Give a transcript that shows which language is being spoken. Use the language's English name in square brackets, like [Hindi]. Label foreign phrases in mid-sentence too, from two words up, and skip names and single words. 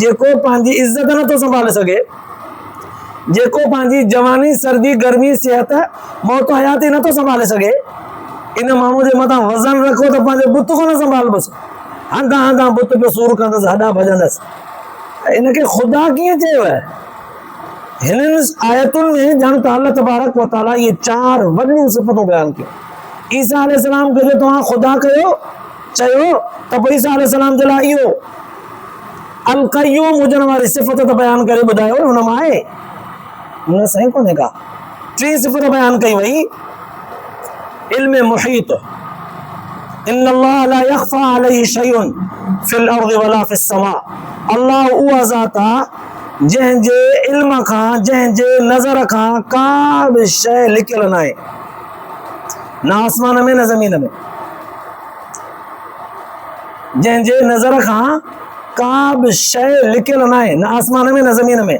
[Sindhi] जेको पंहिंजी इज़त नथो संभाले सघे, जेको पंहिंजी जवानी सर्दी गर्मी सिहत मौत हयाती नथो संभाले सघे, इन माण्हू जे मथां वज़न रखो त पंहिंजो बुत कोन संभालबसि, हंधा हंधा बुत पियो सूर कंदसि, हॾा भॼंदसि। इनखे ख़ुदा कीअं चयो आहे? हिननि आयतुनि में ॼण त [Arabic] الله تبارك وتعالى [Sindhi] इहे 4 वॾियूं सिफ़तूं बयान कयूं। ईसा अलैहिस्सलाम खे जो तव्हां ख़ुदा कयो चयो त पोइ ईसा अलैहिस्सलाम जे लाइ इहो अल क़य्यूम हुजण वारी सिफ़त त बयान करे ॿुधायो न, हुन मां आहे न सही कोन्हे का। 3 सिफ़त बयान कई वई। इल्म मुहीत, [Arabic] إن الله لا يخفى عليه شيء في الأرض ولا في السماء. [Sindhi] अल्लाह उहा ज़ात आहे जंहिंजे इल्म खां, जंहिंजे नज़र खां का बि शइ लिकियल न आहे, न आसमान में न ज़मीन में। जंहिंजे नज़र खां का बि शइ लिकियल न आहे, न आसमान में न ज़मीन में।